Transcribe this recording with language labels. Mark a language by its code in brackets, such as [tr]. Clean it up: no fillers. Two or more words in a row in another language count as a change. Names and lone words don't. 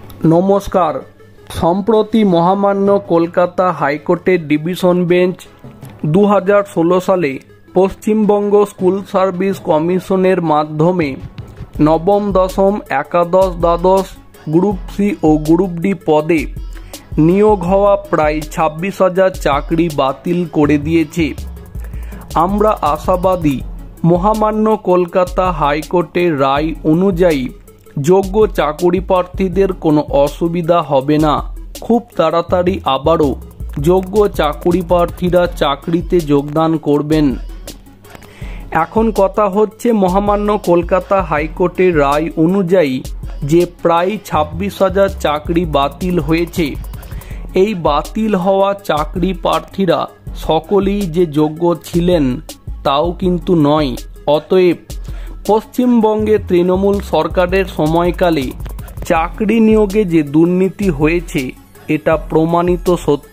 [bn] নমস্কার। সম্প্রতি মহামান্য কলকাতা হাইকোর্টের ডিভিশন বেঞ্চ 2016 সালে পশ্চিমবঙ্গ স্কুল সার্ভিস কমিশনের মাধ্যমে নবম দশম একাদশ দ্বাদশ [en] group C [bn] और [en] group D [bn] পদে নিয়োগ হওয়া প্রায় 26,000 চাকরি বাতিল করে দিয়েছে। আমরা আশাবাদী মহামান্য কলকাতা হাইকোর্টের রায় অনুযায়ী যোগ্য চাকুরী প্রার্থীদের কোনো অসুবিধা হবে না। খুব তাড়াতাড়ি আবারও যোগ্য চাকুরী প্রার্থীরা চাকরিতে যোগদান করবেন। এখন কথা হচ্ছে মহামান্য কলকাতা হাইকোর্টের রায় অনুযায়ী যে প্রায় 26,000 চাকরি বাতিল হয়েছে। এই বাতিল হওয়া চাকরি প্রার্থীরা সকলেই যে যোগ্য ছিলেন তাও কিন্তু নয়। অতএব পশ্চিমবঙ্গে তৃণমূল সরকারের সময়কালে চাকরি নিয়োগে যে দুর্নীতি হয়েছে এটা প্রমাণিত সত্য।